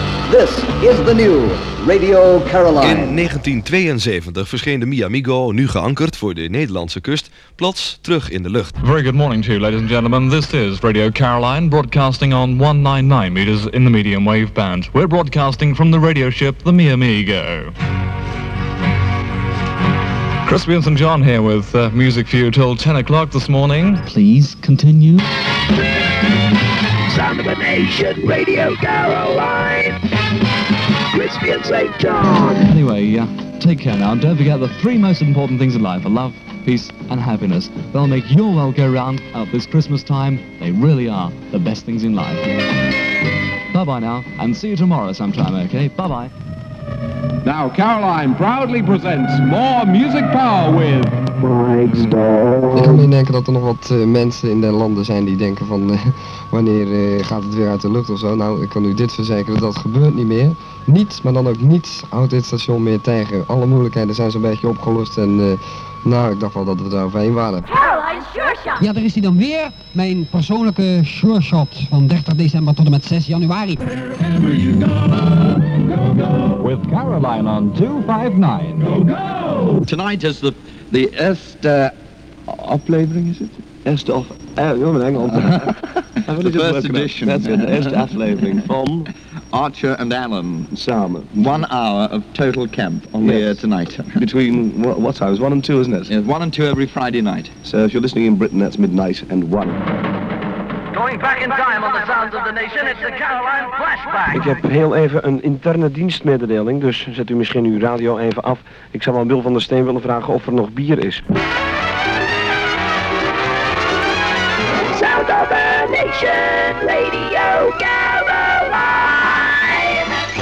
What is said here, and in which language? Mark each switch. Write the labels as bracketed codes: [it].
[en] This is the new Radio Caroline. [nl] In 1972 verscheen de Miamigo, nu geankerd voor de Nederlandse kust, plots terug in de lucht. [en] Very good morning to you, ladies and gentlemen. This is Radio Caroline, broadcasting on 199 meters in the medium wave band. We're broadcasting from the radio ship, the Miamigo. Crispy and St. John here with music for you till 10 o'clock this morning. Please continue. Sound of the Nation, Radio Caroline. Crispy and St. John. Anyway, take care now. Don't forget the three most important things in life are love, peace and happiness. They'll make your world go round at this Christmas time. They really are the best things in life. Bye-bye now and see you tomorrow sometime, okay? Bye-bye. Now, Caroline proudly presents more music power with Mike Starr. [nl] Ik kan niet denken dat er nog wat mensen in de landen zijn die denken van wanneer gaat het weer uit de lucht of zo. Nou, ik kan u dit verzekeren, dat gebeurt niet meer. Niets, maar dan ook niets, houdt dit station meer tegen. Alle moeilijkheden zijn zo'n beetje opgelost en nou, ik dacht wel dat we daar overheen waren. [en] Caroline, sure shot! [nl] Ja, daar is hij dan weer. Mijn persoonlijke sure shot van 30 december tot en met 6 januari. [en] With Caroline on 259. Go, go! Tonight is the [nl] eerste aflevering, is het? Eerste of... [en] you're in [nl] Engeland. [en] The first edition. That's it, the [nl] eerste aflevering van... [en] Archer and Alan. [nl] Samen. [en] 1 hour of total camp on the air tonight. Between, what times? 1 and 2, isn't it? Yes, 1 and 2 every Friday night. So if you're listening in Britain, that's midnight and 1. [nl] Ik heb heel even een interne dienstmededeling, dus zet u misschien uw radio even af. Ik zou aan Bill van der Steen willen vragen of er nog bier is. [en] Sound of the Nation, Radio Caroline.